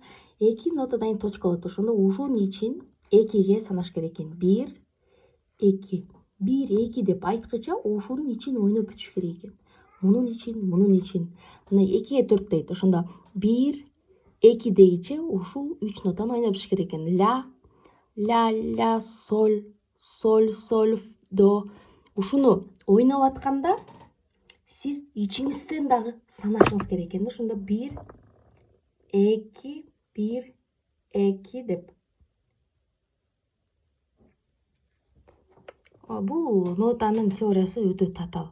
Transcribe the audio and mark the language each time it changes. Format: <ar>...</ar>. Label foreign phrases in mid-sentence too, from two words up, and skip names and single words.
<ky>2 нотадан кийин точка болот. Ошондо ушунун ичин 2ге санаш керек экен. 1, 2. 1, 2 деп айткыча ушунун ичин ойноп бүтүш керек экен. Мунун ичин. Мына 2ге 4 дейт. Ошондо 1, экидегиче ушул 3 нотаны ойнопуш керек экен. Ля, соль, соль, до. Ушуну ойноп атканда сиз ичиңизден дагы санашыңыз керек экен. Ошондо 1 2 деп. Бул нотанын теориясы өтө татаал.</ky>